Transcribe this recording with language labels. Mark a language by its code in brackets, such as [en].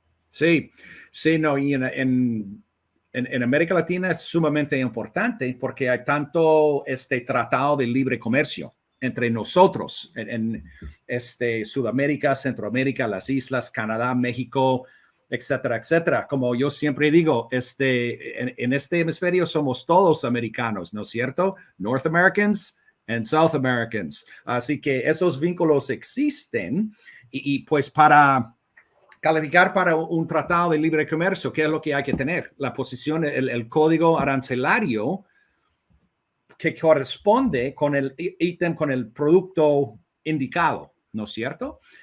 [es] Sí, sí, no, y en América Latina es sumamente importante porque hay tanto tratado de libre comercio entre nosotros en Sudamérica, Centroamérica, las islas, Canadá, México, etcétera, etcétera. Como yo siempre digo, en este hemisferio somos todos americanos, ¿no es cierto? [en] North Americans and South Americans. [es] Así que esos vínculos existen y pues para calificar para un tratado de libre comercio, ¿qué es lo que hay que tener? La posición, el código arancelario que corresponde con el ítem, con el producto indicado, ¿no es cierto?